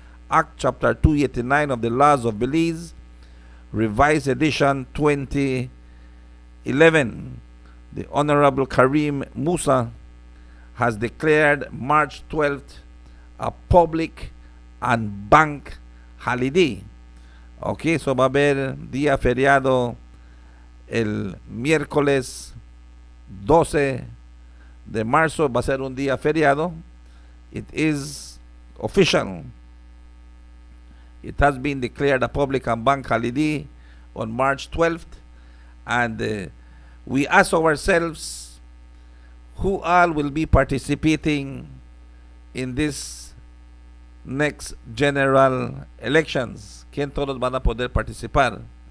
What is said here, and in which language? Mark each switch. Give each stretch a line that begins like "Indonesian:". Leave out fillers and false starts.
English: Act Chapter 289 of the Laws of Belize, Revised Edition 2011. The Honorable Karim Musa has declared March 12th a public and bank holiday.
Spanish: Ok, so va a haber día feriado el miércoles 12 de marzo, va a ser un día feriado.
English: It is official. It has been declared a public and bank holiday on March 12th, and we ask ourselves who all will be participating in this next general elections.
Spanish: ¿Quién todos van a poder participar?